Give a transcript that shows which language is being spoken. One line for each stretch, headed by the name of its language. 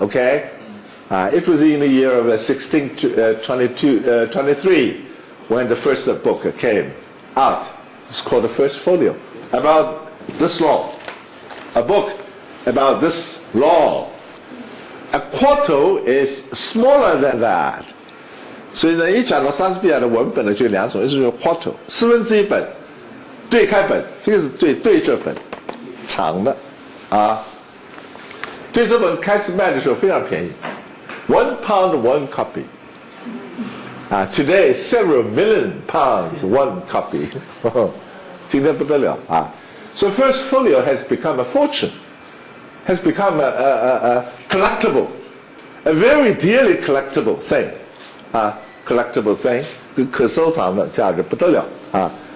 English: Okay, it was in the year of 1623 when the first book came out. It's called the First Folio, about this long. A book about this long. A quarto is smaller than that.
Chinese: 所以呢，一讲到莎士比亚的文本呢，就两种，一种叫 quarto， 1/4本，对开本，这个是对折本，长的，对折本开始卖的时候非常便宜，
English: 1 pound 1 copy。 Today several million pounds 1 copy，
Chinese: 今天不得了啊。
English: So First Folio has become a fortune, has become a collectible, a very dearly collectible thing. Collectible thing,
Chinese: 可收藏的价值不得了啊！